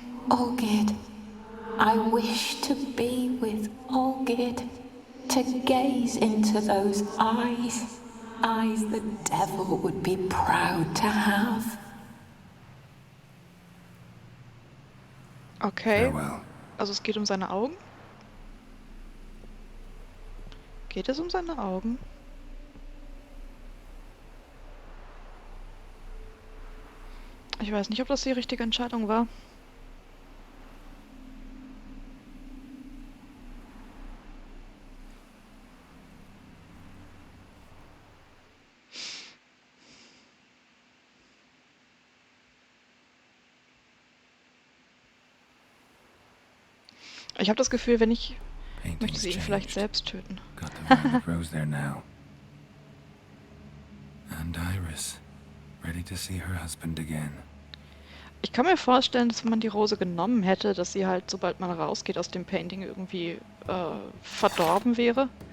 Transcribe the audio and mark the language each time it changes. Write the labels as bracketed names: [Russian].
[English] Olgid, I wish to be with Olgid, to gaze into those eyes the devil would be proud to have. Okay. Farewell. [German] Also es geht um seine Augen? Geht es um seine Augen? Ich weiß nicht, ob das die richtige Entscheidung war. Ich habe das Gefühl, wenn ich... Möchte sie ihn vielleicht selbst töten. [English] Got the violet rose there now. And Iris, ready to see her husband again. [German] Ich kann mir vorstellen, dass wenn man die Rose genommen hätte, dass sie halt, sobald man rausgeht aus dem Painting, irgendwie verdorben wäre.